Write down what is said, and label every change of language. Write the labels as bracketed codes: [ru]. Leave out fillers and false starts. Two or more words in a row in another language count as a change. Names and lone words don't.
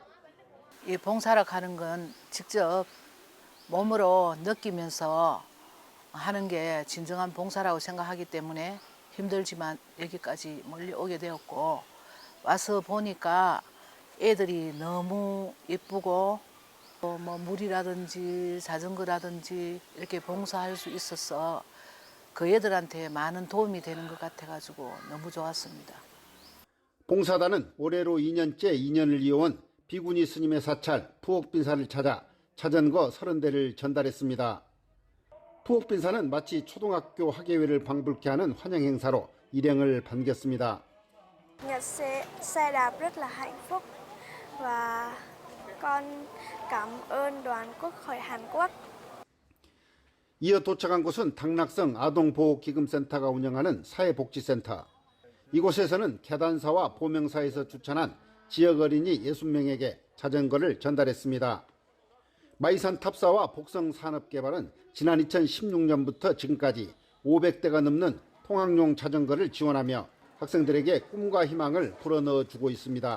[ko] 이 봉사를 가는 건 직접 몸으로 느끼면서 하는 게 진정한 봉사라고 생각하기 때문에 힘들지만 여기까지 멀리 오게 되었고, 와서 보니까 애들이 너무 예쁘고 뭐 물이라든지 자전거라든지 이렇게 봉사할 수 있어서 그 애들한테 많은 도움이 되는 것 같아가지고 너무 좋았습니다. 봉사단은 올해로 2년째 인연을 이어온 비구니 스님의 사찰 푸옥빈사를 찾아 자전거 30대를 전달했습니다. 푸옥빈사는 마치 초등학교 학예회를 방불케 하는 환영 행사로 일행을 반겼습니다. [vi] Nhật xe đạp rất là hạnh phúc và con cảm ơn đoàn quốc hội Hàn Quốc. [ko] 이어 도착한 곳은 당락성 아동보호기금센터가 운영하는 사회복지센터. 이곳에서는 계단사와 보명사에서 추천한 지역 어린이 60명에게 자전거를 전달했습니다. 마이산 탑사와 복성산업개발은 지난 2016년부터 지금까지 500대가 넘는 통학용 자전거를 지원하며 학생들에게 꿈과 희망을 불어넣어주고 있습니다.